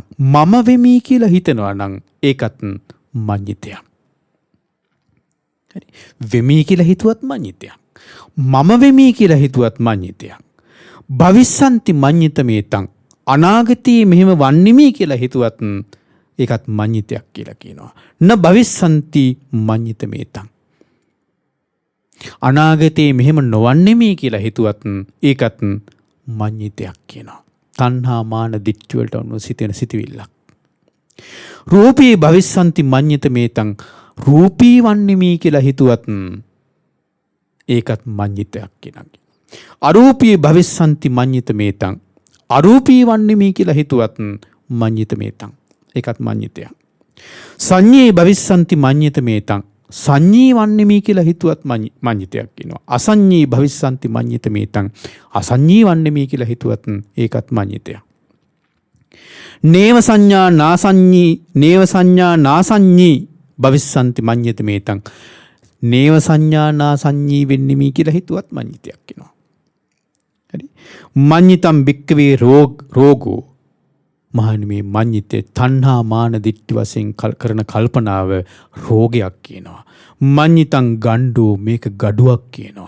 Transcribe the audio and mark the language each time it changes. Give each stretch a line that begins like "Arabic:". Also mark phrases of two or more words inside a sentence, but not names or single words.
Sinhala: මම වෙමී කියලා හිතනවා නම් ඒකත් මඤ්ඤිතයක්. හරි. වෙමී කියලා හිතුවත් මඤ්ඤිතයක්. මම වෙමී කියලා හිතුවත් මඤ්ඤිතයක්.
Pali: භවිස්සන්ති මඤ්ඤිත මේතං.
Sinhala: අනාගතයේ මෙහෙම වන්නිමි කියලා හිතුවත් ඒකත් මඤ්ඤිතයක් කියලා කියනවා.
Pali: න භවිස්සන්ති මඤ්ඤිත මේතං.
Sinhala: අනාගතයේ මෙහෙම නොවන්නෙමි කියලා හිතුවත් ඒකත් මඤ්ඤිතයක් කියනවා. තණ්හා මාන දිට්ඨි වලට අනුව සිතෙන සිතවිල්ලක්.
Pali: රූපී භවිස්සන්ති මඤ්ඤිත මේතං.
Sinhala: රූපී වන්නෙමි කියලා හිතුවත් ඒකත් මඤ්ඤිතයක් කියනවා.
Pali: අරූපී භවිස්සන්ති මඤ්ඤිත මේතං.
Sinhala: අරූපී වන්නෙමි කියලා හිතුවත්
Pali: මඤ්ඤිත මේතං.
Sinhala: ඒකත් මඤ්ඤිතයක්.
Pali: සංඤේ භවිස්සන්ති මඤ්ඤිත මේතං.
Sinhala: සංඤී වන්නෙමි කියලා හිතුවත් මඤ්ඤිතයක් කියනවා.
Pali: අසංඤී භවිස්සන්ති මඤ්ඤිත මේතං.
Sinhala: අසංඤී වන්නෙමි කියලා හිතුවත් ඒකත් මඤ්ඤිතයක්.
Pali: නේව සංඥා නාසංඤී භවිස්සන්ති මඤ්ඤිත මේතං. නේව සංඥා නාසංඤී
Sinhala: වෙන්නෙමි කියලා හිතුවත් මඤ්ඤිතයක් කියනවා.
Pali: හරි. මඤ්ඤිතම් භික්ඛවේ රෝගෝ.
Sinhala: මහණෙනි, මේ මඤ්ඤිතේ තණ්හා මාන දිට්ඨි වශයෙන් කරන කල්පනාව රෝගයක් කියනවා.
Pali: මඤ්ඤිතං ගණ්ඩෝ,
Sinhala: මේක ගඩුවක් කියනවා.